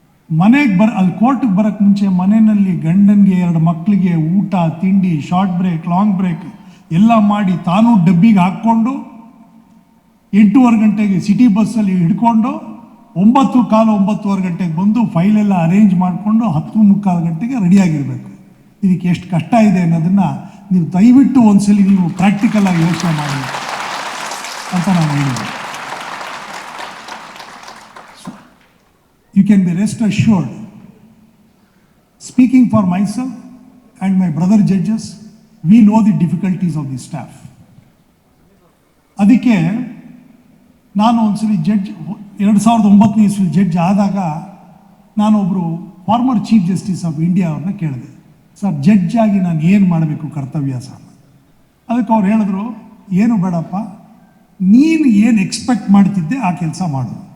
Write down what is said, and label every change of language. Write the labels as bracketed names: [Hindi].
[Kannada] ಮನೆಗೆ ಅಲ್ಲಿ ಕೋರ್ಟಿಗೆ ಬರೋಕ್ಕೆ ಮುಂಚೆ ಮನೆಯಲ್ಲಿ ಗಂಡನಿಗೆ 2 ಮಕ್ಕಳಿಗೆ ಊಟ ತಿಂಡಿ, ಶಾರ್ಟ್ ಬ್ರೇಕ್, ಲಾಂಗ್ ಬ್ರೇಕ್ ಎಲ್ಲ ಮಾಡಿ ತಾನು ಡಬ್ಬಿಗೆ ಹಾಕ್ಕೊಂಡು 8:15 ಗಂಟೆಗೆ ಸಿಟಿ ಬಸ್ಸಲ್ಲಿ ಹಿಡ್ಕೊಂಡು 9:15 ಗಂಟೆಗೆ ಬಂದು ಫೈಲೆಲ್ಲ ಅರೇಂಜ್ ಮಾಡಿಕೊಂಡು 10:45 ಗಂಟೆಗೆ ರೆಡಿಯಾಗಿರಬೇಕು. ಇದಕ್ಕೆ ಎಷ್ಟು ಕಷ್ಟ ಇದೆ ಅನ್ನೋದನ್ನು ನೀವು ದಯವಿಟ್ಟು ಒಂದ್ಸಲಿ ನೀವು ಪ್ರಾಕ್ಟಿಕಲ್ ಆಗಿ ಯೋಚನೆ ಮಾಡಿ ಅಂತ ನಾನು ಹೇಳಿದೆ. [English] You can be rest assured, speaking for myself and my brother judges, we know the difficulties of the staff. [Kannada] ಅದಕ್ಕೆ ನಾನು ಒಂದ್ಸಲಿ ಜಡ್ಜ್ 2009ನೇ ಇಸ್ವಿ ಜಡ್ಜ್ ಆದಾಗ ನಾನೊಬ್ಬರು former chief justice of India ಅವ್ರನ್ನ ಕೇಳಿದೆ, ಸರ್ ಜಡ್ಜ್ ಆಗಿ ನಾನು ಏನು ಮಾಡಬೇಕು ಕರ್ತವ್ಯ ಸರ್? ಅದಕ್ಕೆ ಅವ್ರು ಹೇಳಿದ್ರು, ಏನು ಬೇಡಪ್ಪ, ನೀನು ಏನು ಎಕ್ಸ್ಪೆಕ್ಟ್ ಮಾಡ್ತಿದ್ದೆ ಆ ಕೆಲಸ ಮಾಡು.